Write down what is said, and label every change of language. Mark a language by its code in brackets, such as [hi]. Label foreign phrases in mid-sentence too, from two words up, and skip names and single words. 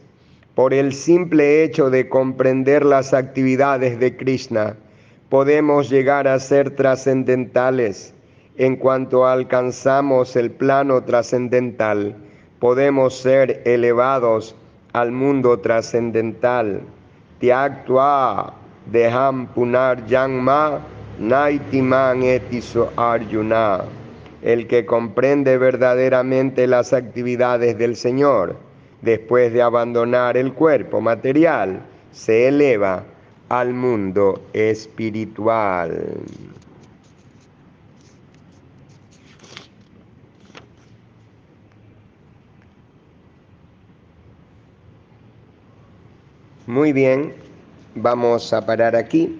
[es] Por el simple hecho de comprender las actividades de Krishna, podemos llegar a ser trascendentales. En cuanto alcanzamos el plano trascendental, podemos ser elevados al mundo trascendental. [sa] Tyaktva deham punar janma naitiman etiso arjuna. [es] El que comprende verdaderamente las actividades del Señor, después de abandonar el cuerpo material, se eleva al mundo espiritual. Muy bien, vamos a parar aquí.